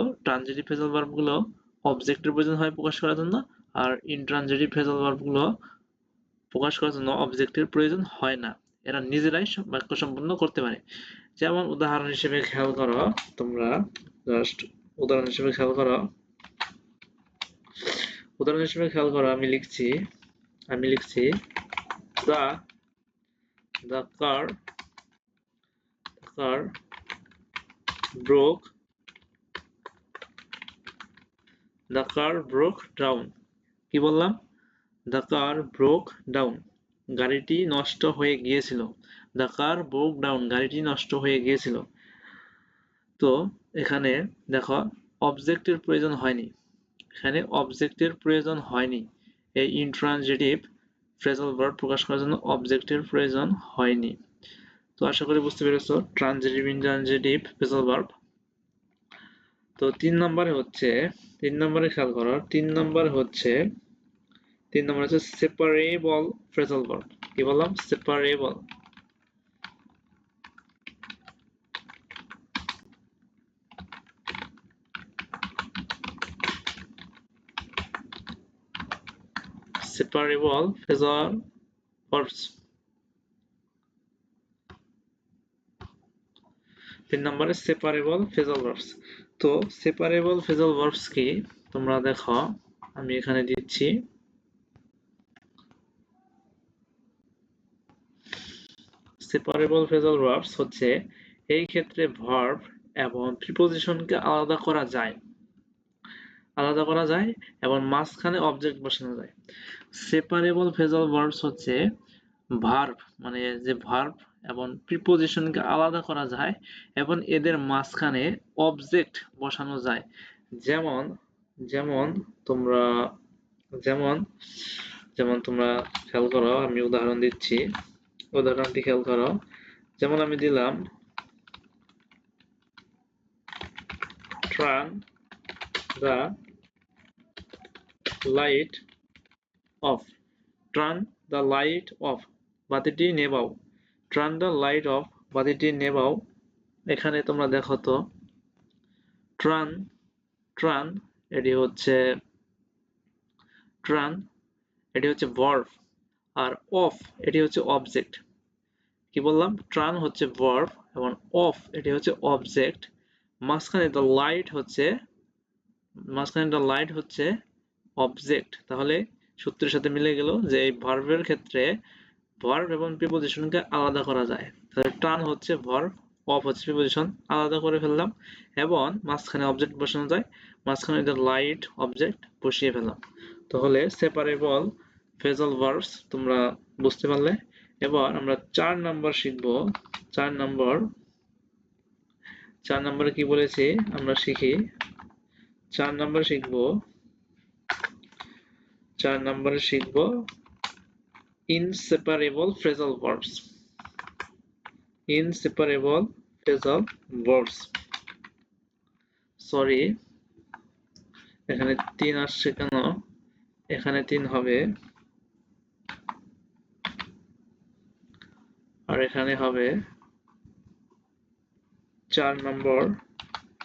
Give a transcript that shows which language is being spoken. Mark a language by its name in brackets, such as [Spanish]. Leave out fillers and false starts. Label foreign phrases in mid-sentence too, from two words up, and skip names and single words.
[English] transitive phrasal verb [Bangla] গুলো অবজেক্টের প্রয়োজন হয় প্রকাশ করার জন্য, আর [English] intransitive phrasal verb [Bangla] গুলো প্রকাশ করার জন্য অবজেক্টের প্রয়োজন হয় না, এরা নিজেরাই বাক্য সম্পূর্ণ করতে পারে। যেমন উদাহরণ হিসেবে খেয়াল করো, তোমরা জাস্ট উদাহরণ হিসেবে খেয়াল করো, আমি লিখছি [English] the car broke down। [Bangla] কি বললাম? [English] the car broke down, [Bangla] গাড়িটি নষ্ট হয়ে গিয়েছিল। [English] the car broke down, [Bangla] গাড়িটি নষ্ট হয়ে গিয়েছিল। তো এখানে দেখো অবজেক্টের প্রয়োজন হয়নি, এই [English] intransitive phrasal verb [Bangla] প্রকাশ করার জন্য অবজেক্টের প্রয়োজন হয়নি। তো আশা করি বুঝতে পেরেছো [English] transitive intransitive phrasal verb. [Bangla] তো 3 নম্বরে খেয়াল করো, 3 নম্বরে হচ্ছে [English] separable phrasal verb. [Bangla] কি বললাম? সেপারেবল। [English] separable phrasal verbs। [Bangla] 3 নম্বরে [English] separable phrasal verbs। [Bangla] তো [English] separable phrasal verbs [Bangla] কি তোমরা দেখো, আমি এখানে দিচ্ছি। [English] separable phrasal verbs [Bangla] হচ্ছে এই ক্ষেত্রে ভার্ব এবং প্রিপোজিশনকে আলাদা করা যায় এবং মাঝখানে অবজেক্ট বসানো যায়। [English] separable phrasal verbs [Bangla] হচ্ছে ভার্ব মানে যে ভার্ব এবং প্রিপোজিশনকে আলাদা করা যায় এবং এদের মাঝখানে অবজেক্ট বসানো যায়। যেমন তোমরা খেয়াল করো, আমি উদাহরণটি খেয়াল করো। যেমন আমি দিলাম [English] turn the light off, [Bangla] বাতিটি নেভাও। [English] turn the light off, [Bangla] বাতিটি নেভাও। এখানে তোমরা দেখো তো turn এটি হচ্ছে verb আর off এটি হচ্ছে অবজেক্ট। কি বললাম? turn হচ্ছে verb এবং off এটি হচ্ছে অবজেক্ট। মাঝখানে [English] the light [Bangla] হচ্ছে অবজেক্ট। তাহলে সূত্রের সাথে মিলে গেল যে এই ভার্বের ক্ষেত্রে ভার্ব এবং প্রিপোজিশনকে আলাদা করা যায়। তাহলে টার্ন হচ্ছে ভার্ব, অফ হচ্ছে প্রিপোজিশন, আলাদা করে ফেললাম এবং মাঝখানে অবজেক্ট বসানো যায়, মাঝখানে [English] the light [Bangla] অবজেক্ট বসিয়ে ফেললাম। তাহলে [English] separable phrasal verbs [Bangla] তোমরা বুঝতে পারলে। এবার আমরা 4 নাম্বার শিখব। 4 নম্বরে কি বলেছি আমরা শিখি। 4 নম্বরে শিখব [English] inseparable phrasal verbs। [Bangla] সরি, এখানে 3 আসছে কেন? এখানে 3 হবে আর এখানে হবে 4 নম্বর।